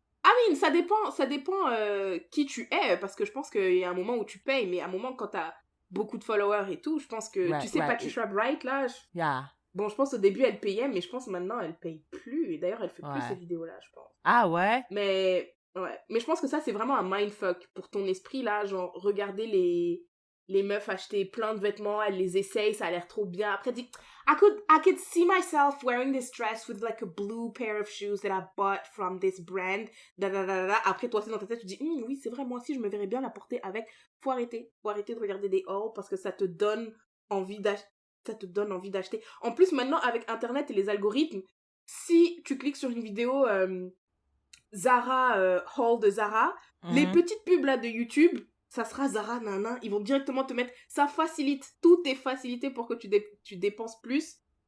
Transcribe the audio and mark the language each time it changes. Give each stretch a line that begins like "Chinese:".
French: I mean, ça dépend qui tu es, parce que je pense qu'il y a un moment où tu payes, mais à un moment, quand t'as beaucoup de followers et tout, je pense que, tu sais, Patricia Bright, là, bon, je pense au début, elle payait, mais je pense maintenant, elle paye plus. Et d'ailleurs, elle fait plus ces vidéos-là, je pense. Ah ouais? Mais je pense que ça, c'est vraiment un mindfuck pour ton esprit, là. Genre, regarder les meufs acheter plein de vêtements, elles les essayent, ça a l'air trop bien.
English: Après, dit, I could see myself wearing this dress with like a blue pair of shoes that I bought from this brand.
French: Après, toi aussi, dans ta tête, tu dis, oui, c'est vrai, moi aussi, je me verrais bien la porter avec. Faut arrêter de regarder des hauls parce que ça te donne envie d'acheter. En plus, maintenant, avec Internet et les algorithmes, si tu cliques sur une vidéo Zara, haul de Zara, les petites pubs là de YouTube, ça sera Zara, nana, ils vont directement te mettre, ça facilite, tout est facilité pour que tu dépenses plus.